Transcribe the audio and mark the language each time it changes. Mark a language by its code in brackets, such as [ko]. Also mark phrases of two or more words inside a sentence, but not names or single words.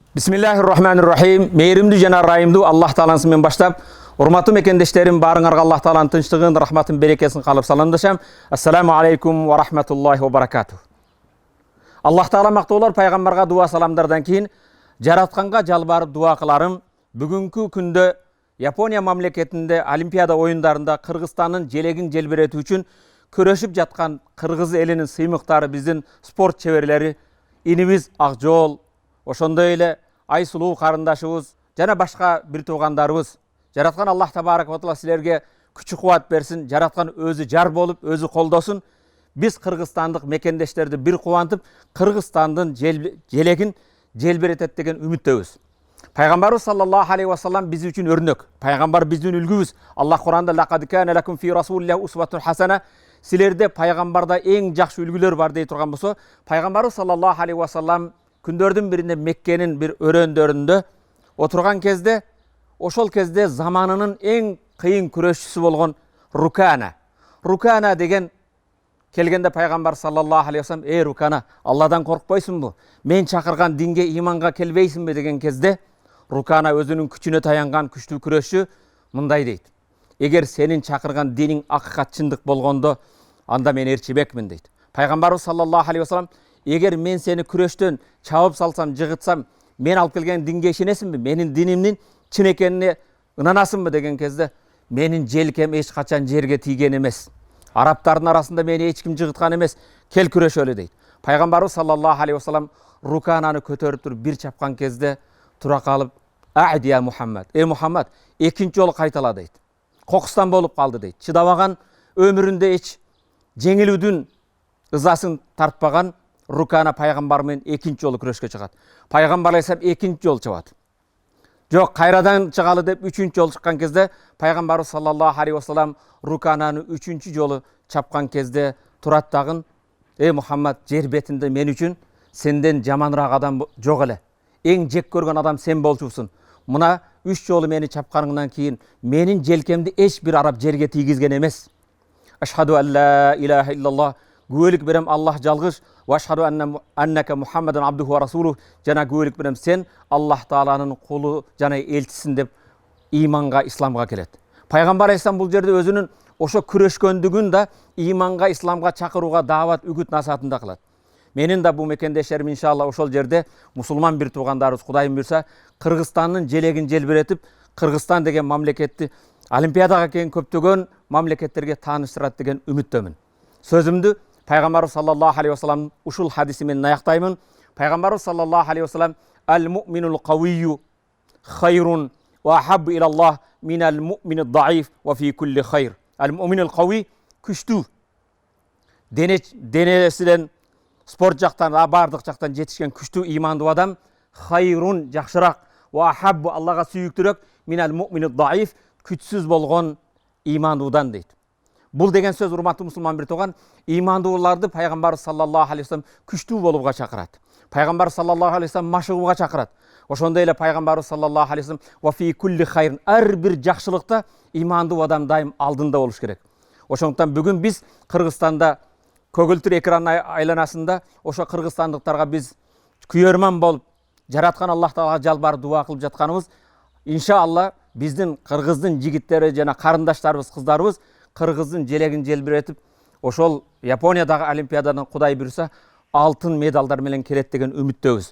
[ar] بسم الله الرحمن الرحيم. [ky] мээримди жана ырайымды Allah Taala'sымен баштап, урматтуу мекендештерим, барыңарга Allah Тааланын тынчтыгын, рахматын, берекесин калып саламдашам. [ar] السلام عليكم ورحمة الله وبركاته. [ky] Allah Таала мактоолор, пайгамбарга дуа саламдардан кийин жаратканга жалбарып дуа кыларым. Бүгүнкү күндө Япония мамлекетинде Олимпиада оюндарында Кыргызстандын желегин желбиретүү үчүн көрөшүп жаткан кыргыз элинин сыймыктары, биздин спорт чеберлери, инибиз Акжол, ошондой эле Айсулуу карындашыбыз жана башка бир туугандарыбыз. Жараткан [ar] الله تبارك وتعالى [ky] силерге күч кубат берсин, жараткан өзү жар болуп, өзү колдосун. Биз кыргызстандык мекендештерди бир кубантып, Кыргызстандын желегин желбиретет деген үмүттөбүз. Пайгамбарыбыз [ar] صلى الله عليه وسلم [ky] биз үчүн өрнөк. Пайгамбар биздин үлгүбүз. Аллах Куранда [ar] لقد كان لكم في رسول الله أسوة حسنة. [ky] Силерде пайгамбарда эң жакшы үлгүлөр бар дей турган болсо, пайгамбарыбыз [ar] صلى الله عليه وسلم [ky] күндөрдүн биринде Меккенин бир өрөөндөрүндө отурган кезде, ошол кезде заманынын эң кыйын күрөшчүсү болгон Рукана деген келгенде пайгамбар [ar] صلى الله عليه وسلم: [ky] "Эй Рукана, Алладан коркпойсуңбу? Мен чакырган динге, иманга келбейсиңби?" деген кезде Рукана өзүнүн күчүнө таянган күчтүү күрөшчү мындай дейт: "Эгер сенин чакырган диниң акыйкат чындык болгондо, анда мен ээрчибекмин" дейт. Пайгамбарыбыз [ar] صلى الله عليه وسلم: [ky] "Эгер мен сени күрөштөн чабып салсам, жыгытсам, мен алып келген динге ишенесиңби? Менин динимдин чын экенине ынанасыңбы?" деген кезде, "Менин желкем эч качан жерге тийген эмес. Арабтардын арасында мени эч ким жыгыткан эмес. Кел күрөшөлү" дейт. Пайгамбарыбыз [ar] صلى الله عليه وسلم [ky] Рукананы көтөрүп туруп бир чапкан кезде тура калып: [ar] "عد يا محمد, [ky] эй Мухаммад, экинчи жолу кайтала" дейт. Кокустан болуп калды дейт. Чыдабаган, өмүрүндө эч жеңилүүдүн ызасын тартпаган Рукана пайгамбар менен экинчи жолу күрөшкө чыгат. Пайгамбар алейхиссалам экинчи жолу чыгат. Жок, кайрадан чыгалы деп үчүнчү жолу чыккан кезде пайгамбарыбыз [ar] صلى الله عليه وسلم [ky] Рукананы үчүнчү жолу чапкан кезде турат дагы: "Эй Мухаммад, жер бетинде мен үчүн сенден жаманыраак адам жок эле. Эң жек көргөн адам сен болчусуң. Мына 3 жолу мени чапканыңдан кийин менин желкемди эч бир араб жерге тийгизген эмес. [ar] أشهد أن لا إله إلا الله, [ky] күбөлүк берем Аллах жалгыз, [ar] وأشهد أنك محمد عبده ورسوله, [ky] жана күбөлүк берем сен Аллах Тааланын кулу жана элчисиң" деп иманга, исламга келет. Пайгамбар алейхиссалам бул жерде өзүнүн ошо күрөшкөндүгүн да иманга, исламга чакырууга даават, үгүт насаатын да кылат. Менин да бул мекендештерим иншалла ошол жерде мусулман бир туугандарыбыз Кудайым буйрса Кыргызстандын желегин желбиретип, Кыргызстан деген мамлекетти Олимпиадага келген көптөгөн мамлекеттерге тааныштырат деген үмүттөмүн. Сөзүмдү Пайгамбарыбыз [ar] صلى الله عليه وسلم [ky] ушул хадиси менен аяктаймын. [ar] Пайгамбарыбыз صلى الله عليه وسلم المؤمن القوي خير وأحب إلى الله من المؤمن الضعيف وفي كل خير." المؤمن القوي, [ky] күчтүү, денесинен спорт жактан, бардык жактан жетишкен күчтүү имандуу адам хайрун, жакшыраак, [ar] وأحب, [ky] Аллага сүйүктүүрөөк, [ar] من المؤمن الضعيف, [ky] күчсүз болгон имандуудан дейт. Бул деген сөз, урматтуу мусулман бир тууган, имандууларды пайгамбар [ar] صلى الله عليه وسلم [ky] күчтүү болууга чакырат. Пайгамбар [ar] صلى الله عليه وسلم [ky] машыгууга чакырат. Ошондой эле пайгамбарыбыз [ar] صلى الله عليه وسلم وفي كل خير, [ky] ар бир жакшылыкта имандуу адам дайым алдында болуш керек. Ошондуктан бүгүн биз Кыргызстанда көгүлтүр экран айланасында ошо кыргызстандыктарга биз күйөрман болуп, жараткан Аллах Таалага жалбарып дуа кылып жатканыбыз, иншалла биздин кыргыздын жигиттери жана карындаштарыбыз, кыздарыбыз Кыргыздын желегин желбиретип, ошол Япониядагы Олимпиададан Кудай буйрса алтын медалдар менен келет деген үмүттөбүз.